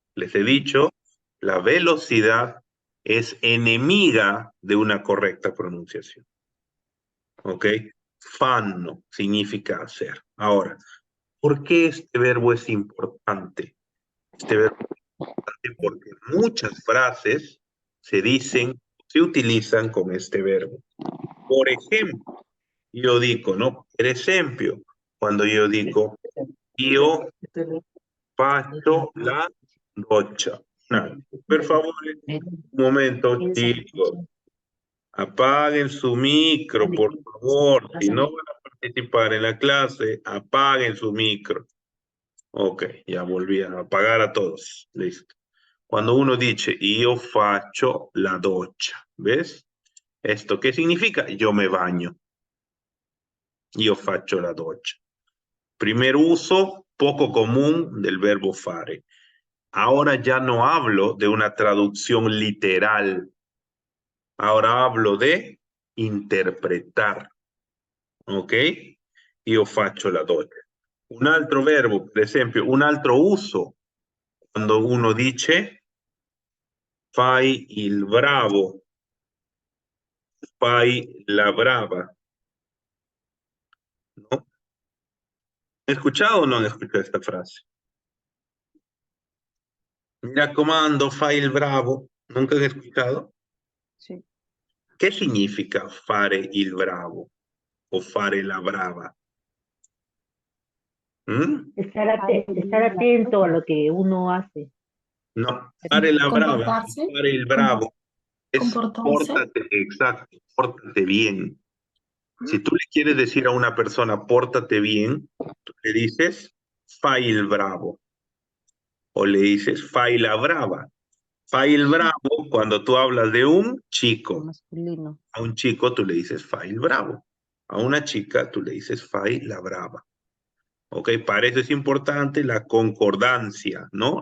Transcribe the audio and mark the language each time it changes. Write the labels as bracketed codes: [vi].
[es] Les he dicho, la velocidad es enemiga de una correcta pronunciación. ¿Ok? Fanno significa hacer. Ahora, ¿por qué este verbo es importante? Este verbo es importante porque muchas frases se utilizan con este verbo. Por ejemplo, [it] io dico, [es] no? [it] Per esempio, quando io dico io faccio la doccia. No, per favore, un momento, [es] chicos. Apaguen su micro, por favor. Si no van a participar en la clase, apaguen su micro. Ok, ya volví a apagar a todos. Listo. Cuando uno dice [it] io faccio la doccia, [es] ¿ves? ¿Esto qué significa? Yo me baño. [it] Io faccio la doccia. [es] Primer uso poco común del verbo fare. Ahora ya no hablo de una traducción literal. Ahora hablo de interpretar. Ok? [it] Io faccio la doccia. Un altro verbo, per esempio, un altro uso, quando uno dice fai il bravo, fai la brava. [es] ¿No? ¿Han escuchado o no han escuchado esta frase? [it] Mi raccomando, fai il bravo. [es] ¿Nunca han escuchado? Sí. ¿Qué significa [it] fare il bravo o fare la brava? [es] ¿Mm? Estar atento a lo que uno hace. [it] No, fare la brava, [es] Comportarse. [it] fare il bravo. [es] Es Comportarse. pórtate, exacto, pórtate bien. Si tú le quieres decir a una persona, pórtate bien, tú le dices, [it] fai il bravo. [es] O le dices, [it] fai la brava. Fai il bravo, [es] cuando tú hablas de un chico. Masculino. A un chico tú le dices, [it] fai il bravo. [es] A una chica tú le dices, [it] fai la brava. [es] Ok, para eso es importante la concordancia, ¿no?